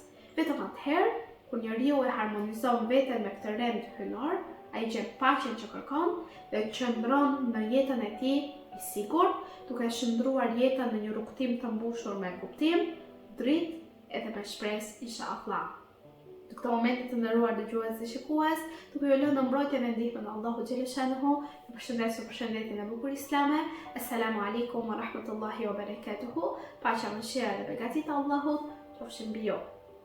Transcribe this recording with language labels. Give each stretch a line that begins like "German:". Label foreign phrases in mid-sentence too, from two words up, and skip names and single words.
Albanian: Vetëm atëherë, kur njeriu e harmonizon veten me këtë rend hyjnor, ai gjen paqen që kërkon dhe qëndron në jetën e tij i sigurt, duke shndruar jetën në një rrugtim të mbushur me kuptim, dritë edhe me shpresë, inshallah. Në këtë moment të nderuar dëgjues dhe shikues, duke ju lënë në mbrojtjen e ndihmën e Allahut xhaleshanuhu, ju përshëndes me përshëndetjen e bukur islame.
Arabic: السلام عليكم ورحمة الله وبركاته.
Albanian: Paqja, mëshira dhe beqatia e Allahut qofshin mbi ju.